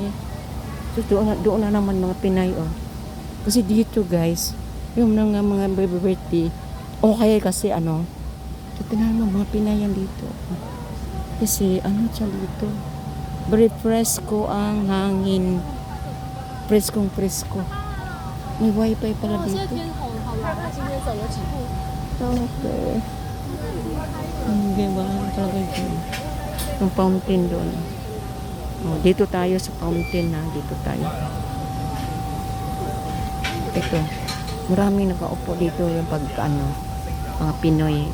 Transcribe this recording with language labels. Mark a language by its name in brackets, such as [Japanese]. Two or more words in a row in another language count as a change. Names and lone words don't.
[Filipino] So, doon na naman mga Pinay, oh. Kasi dito, guys, yung mga birthday, okay kasi ano, tingnan mo, mga Pinay yan dito. Kasi, ano siya dito? Very fresco ang hangin. Preskong presko. May wifi pala [Chinese] 现在 [Filipino] dito. [Chinese] 天好好玩，今天走了几步。 [Filipino] Okay. Diba? Talaga yun. Yung fountain doon. Oh, dito tayo sa fountain na. Dito tayo. Ito. Maraming nakaupo dito yung pag ano, mga Pinoy.